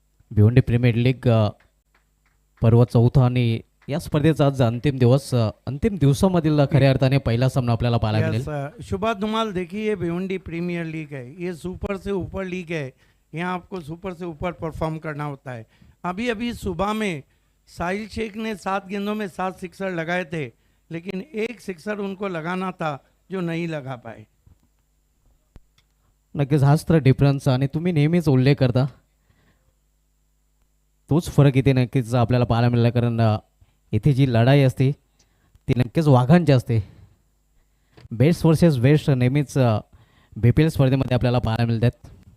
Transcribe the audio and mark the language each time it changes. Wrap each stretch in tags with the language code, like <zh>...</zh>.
<mr>Bhiwandi premier league पर्व चौथा आणि या स्पर्धेचा आज अंतिम दिवस, अंतिम दिवसामधील खऱ्या अर्थाने पहिला सामना आपल्याला पाहायला मिळेल।</mr> <hi>सुभाष धुमाल, देखिए भिवंडी प्रीमियर लीग है, ये सुपर से ऊपर लीग है, यहाँ आपको सुपर से ऊपर परफॉर्म करना होता है। अभी अभी सुबह में साहिल शेख ने 7 गेंदों में 7 सिक्सर लगाए थे, लेकिन एक सिक्सर उनको लगाना था जो नहीं लगा पाए।</hi> <mr>नक्कीच हाच तर डिफरन्स, आणि तुम्ही नेहमीच उल्लेख करता तोच फरक इथे नक्कीच आपल्याला पाहायला मिळाला, कारण इथे जी लढाई असते ती नक्कीच वाघांची असते। बेस्ट वर्सेस बेस्ट नेहमीच BPL स्पर्धेमध्ये आपल्याला पाहायला मिळतात।</mr>